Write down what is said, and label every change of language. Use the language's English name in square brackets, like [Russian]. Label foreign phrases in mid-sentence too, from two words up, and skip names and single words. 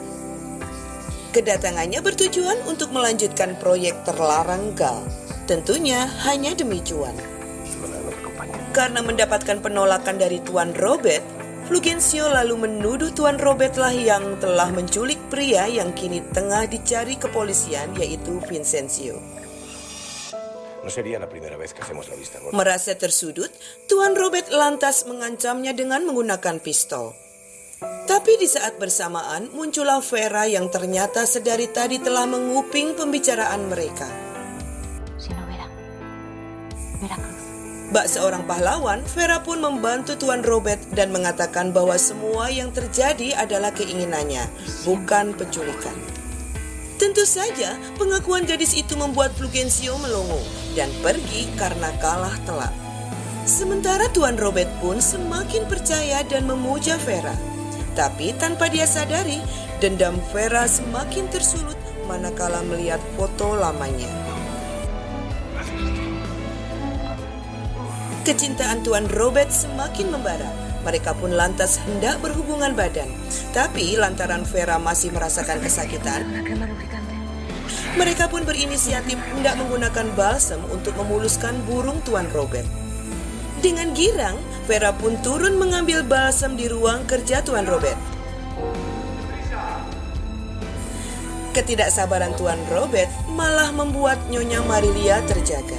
[Indonesian] Kedatangannya bertujuan untuk melanjutkan proyek terlarang Gal, tentunya hanya demi cuan. Karena mendapatkan penolakan dari Tuan Robert, Fulgencio lalu menuduh Tuan Robert lah yang telah menculik pria yang kini tengah dicari kepolisian, yaitu Vincencio. [Spanish] No sería la primera vez que hacemos la vista gorda. [Indonesian] Merasa tersudut, Tuan Robert lantas mengancamnya dengan menggunakan pistol. Tapi di saat bersamaan muncullah Vera yang ternyata sedari tadi telah menguping pembicaraan mereka. [Spanish] Si no, Vera. Veracruz. [Indonesian] Bak seorang pahlawan, Vera pun membantu Tuan Robert dan mengatakan bahwa semua yang terjadi adalah keinginannya, bukan penculikan. Tentu saja, pengakuan gadis itu membuat Fulgencio melongo dan pergi karena kalah telak. Sementara Tuan Robert pun semakin percaya dan memuja Vera. Tapi tanpa dia sadari, dendam Vera semakin tersulut manakala melihat foto lamanya. Kecintaan Tuan Robert semakin membara. Mereka pun lantas hendak berhubungan badan. Tapi lantaran Vera masih merasakan kesakitan, [Spanish] Una crema lubricante. [Indonesian] mereka pun berinisiatif hendak menggunakan balsam untuk memuluskan burung Tuan Robert. Dengan girang, Vera pun turun mengambil balsam di ruang kerja Tuan Robert. Ketidaksabaran Tuan Robert malah membuat Nyonya Marilia terjaga.